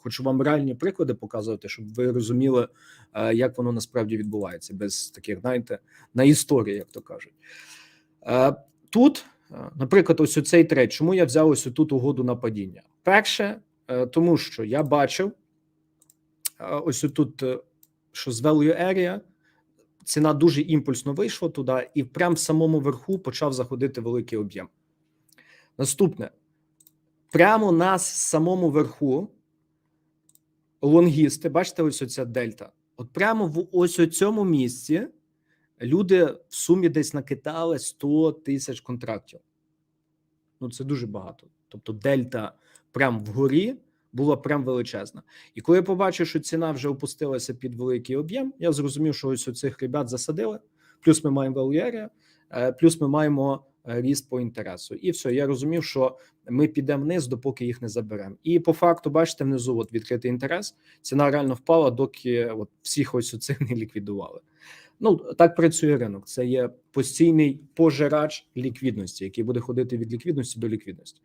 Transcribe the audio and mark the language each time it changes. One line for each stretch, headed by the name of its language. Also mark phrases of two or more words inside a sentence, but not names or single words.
Ukrainian: Хочу вам реальні приклади показувати, щоб ви розуміли, як воно насправді відбувається, без таких, знаєте, на історії, як то кажуть. Тут, наприклад, ось цей трейд, чому я взяв ось тут угоду на падіння? Перше, тому що я бачив ось тут, що з
English: value area
Ukrainian: ціна дуже імпульсно вийшла туди і прямо в самому верху почав заходити великий об'єм. Наступне. Прямо на самому верху лонгісти, бачите, ось оця дельта. От прямо в ось цьому місці люди в сумі десь накидали 100 тисяч контрактів. Ну, це дуже багато. Тобто дельта прямо вгорі була прям величезна. І коли я побачив, що ціна вже опустилася під великий об'єм, я зрозумів, що ось цих ребят засадили, плюс ми маємо
English: value area,
Ukrainian: плюс ми маємо ріст по інтересу. І все, я розумів, що ми підемо вниз, допоки їх не заберемо. І по факту, бачите, внизу от відкритий інтерес, ціна реально впала, доки от всіх ось оцих не ліквідували. Ну, так працює ринок. Це є постійний пожирач ліквідності, який буде ходити від ліквідності до ліквідності.